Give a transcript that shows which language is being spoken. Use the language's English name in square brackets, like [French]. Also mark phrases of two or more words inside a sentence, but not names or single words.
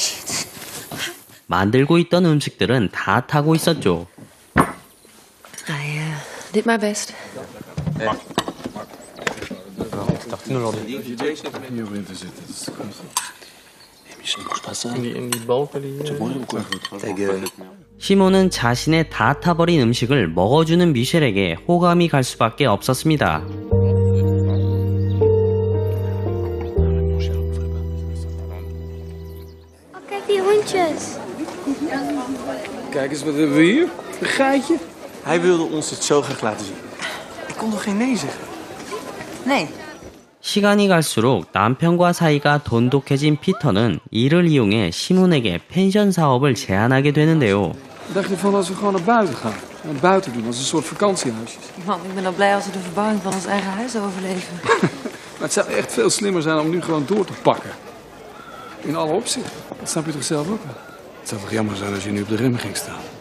[Korean] 만들고 있던 음식들은 다 타고 있었죠. [English] I did my best. [Dutch] Dacht u nog Hier in te zitten. in die balken die... [French] Ta gueule. [Korean] 시몬은 자신의 다 타버린 음식을 먹어주는 미셸에게 호감이 갈 수밖에 없었습니다. [Dutch] Oh, kijk die hondjes. Kijk eens, wat hebben we hier? Een geitje. Hij wilde ons het zo graag laten zien. Ik kon toch geen nee zeggen? Nee. [Korean] 시간이 갈수록 남편과 사이가 돈독해진 피터는 이를 이용해 시몬에게 펜션 사업을 제안하게 되는데요. [Dutch] Wat dacht je van als we gewoon naar buiten gaan? Naar buiten doen, als een soort vakantiehuisjes. Man, ik ben al blij als we de verbouwing van ons eigen huis overleven. Maar het zou echt veel slimmer zijn om nu gewoon door te pakken. In alle opzichten. Dat snap je toch zelf ook wel? Het zou toch jammer zijn als je nu op de rem ging staan.